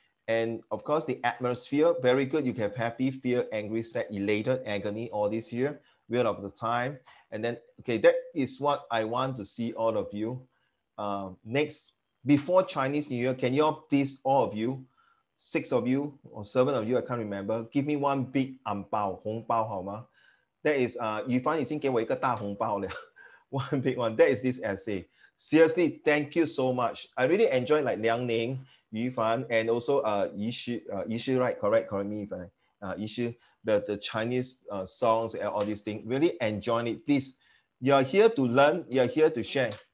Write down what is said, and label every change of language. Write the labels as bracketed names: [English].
[English] And of course, the atmosphere, very good. You can have happy, fear, angry, sad, elated, agony, all this here, wheel of the time. And then, okay, that is what I want to see all of you. Next, before Chinese New Year, can you all please, all of you, 6 of you or 7 of you, I can't remember, give me one big [Chinese] 红包好吗? [English] That is, [Chinese] Yifan 已经给我一个大红包了. [English] One big one. That is this essay. Seriously, thank you so much. I really enjoyed like Liang Ning, Yifan, and also Yishi, right? Correct me if Yishi, the Chinese songs and all these things. Really enjoying it. Please, you're here to learn. You're here to share.